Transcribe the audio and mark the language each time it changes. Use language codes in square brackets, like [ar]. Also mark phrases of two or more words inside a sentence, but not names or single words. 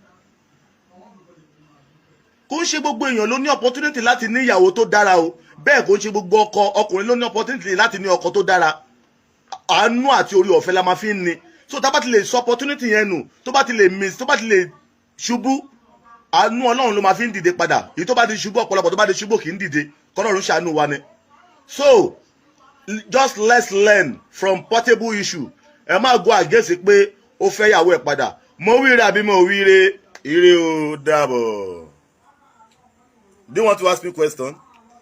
[yo] kò ń ṣe gbogbo èèyàn ló ní opportunity láti ní ìyàwó tó dára o bẹ́ẹ̀ kò ń ṣe gbogbo ọkùnrin ló ní opportunity láti ní ọkọ tó dára àánú àti orí ọ̀fẹ́ la máa fi ń ní so tá bá ti lè sọ opportunity yẹn nù tó bá ti lè miss tó bá ti lè ṣubú àánú Ọlọ́run ló máa fi ń dìde padà èyí tó bá ti ṣubú ọ̀pọ̀lọpọ̀ tó bá ti ṣubú kì í dìde kọ́lọ́run ṣàánú wa ni so [en] just let's learn from Portable issue [yo] ẹ má [en] go against [yo] pé ó fẹ́ yàwó ẹ̀ padà mo wíire àbí mo wíire ire o dàbọ̀. [en] Do you want to ask me a question?